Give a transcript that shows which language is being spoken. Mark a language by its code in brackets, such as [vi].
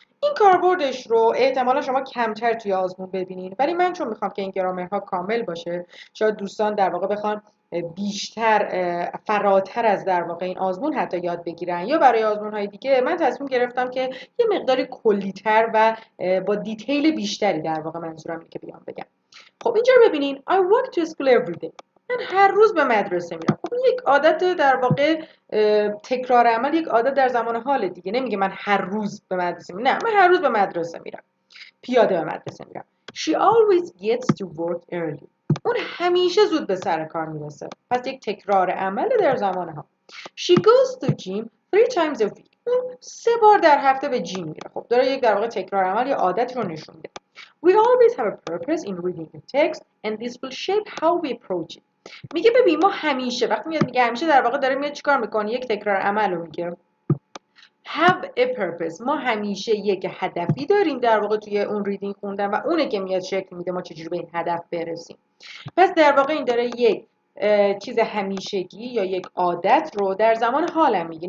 [fa] این کاربردش رو احتمالا شما کمتر توی آزمون ببینین، ولی من چون میخوام که این گرامرها کامل باشه، شاید دوستان در واقع بخوان بیشتر فراتر از در واقع این آزمون حتی یاد بگیرن، یا برای آزمون های دیگه من تصمیم گرفتم که یه مقداری کلی‌تر و با دیتیل بیشتری در واقع منظورم اینه که بیام بگم. خب اینجا ببینین [en] I walk to school every day. [fa] من هر روز به مدرسه میرم. خب این یک عادت در واقع تکرار عمل، یک عادت در زمان حال دیگه. نمیگه من هر روز به مدرسه میرم. نه، من هر روز به مدرسه میرم. پیاده به مدرسه میرم. [en] She always gets to work early. [fa] اون همیشه زود به سر کار میرسه. پس یک تکرار عمل در زمان حال. [en] She goes to gym 3 times a week. [fa] اون 3 بار در هفته به جیم میره. خب داره یک در واقع تکرار عمل یا عادت رو نشون میده. [en] We always have a purpose in reading the text and this will shape how we approach it. [fa] میگه ببین ما همیشه، وقتی میگه همیشه در واقع داره میاد چیکار میکنه؟ یک تکرار عمل رو میگه. [en] Have a purpose. [fa] ما همیشه یک هدفی داریم در واقع توی اون ریدینگ خوندن و اونه که میاد شکل میده ما چجوری به این هدف برسیم. پس در واقع این داره یک چیز همیشگی یا یک عادت رو در زمان حالم میگه.